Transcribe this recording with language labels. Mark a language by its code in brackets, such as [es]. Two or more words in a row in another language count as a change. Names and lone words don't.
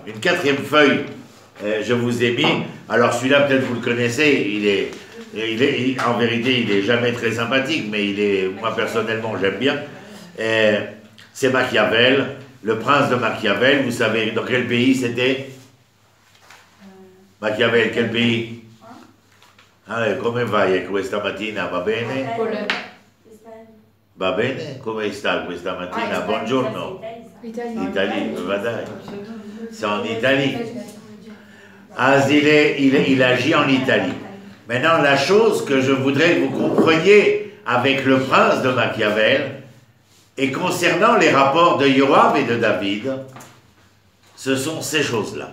[fr] Une 4e feuille, je vous ai mis. Alors celui-là, peut-être vous le connaissez, en vérité, il n'est jamais très sympathique, mais moi personnellement, j'aime bien. C'est Machiavel, le prince de Machiavel. Vous savez dans quel pays c'était? Machiavel, quel pays? [it] Come vai questa mattina? Va bene? Va bene? Come sta questa mattina? Buongiorno. [fr] Italie, c'est en Italie. Il agit en Italie. Maintenant, la chose que je voudrais que vous compreniez avec le prince de Machiavel, et concernant les rapports de Yoav et de David, ce sont ces choses-là.